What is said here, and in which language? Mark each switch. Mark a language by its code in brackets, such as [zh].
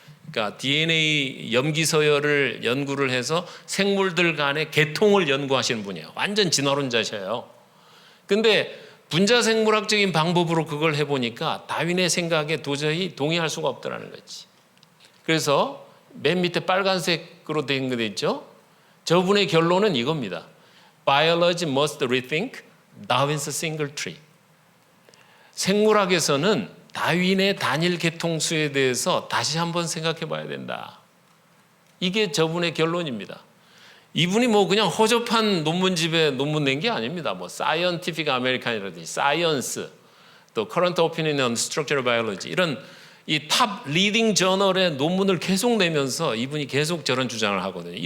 [ko] 그러니까 DNA 염기 서열을 연구를 해서 생물들 간의 계통을 연구하시는 분이에요. 완전 진화론자셔요. 근데 분자생물학적인 방법으로 그걸 해보니까 다윈의 생각에 도저히 동의할 수가 없더라는 거지. 그래서 맨 밑에 빨간색으로 된 거 있죠? 저분의 결론은 이겁니다. [en] Biology must rethink Darwin's single tree. [ko] 생물학에서는 다윈의 단일 계통수에 대해서 다시 한번 생각해 봐야 된다. 이게 저분의 결론입니다. 이분이 뭐 그냥 허접한 논문집에 논문 낸 게 아닙니다. 뭐 Scientific American이라든지 Science, 또 Current Opinion on Structural Biology 이런 이 탑 리딩 저널의 논문을 계속 내면서 이분이 계속 저런 주장을 하거든요.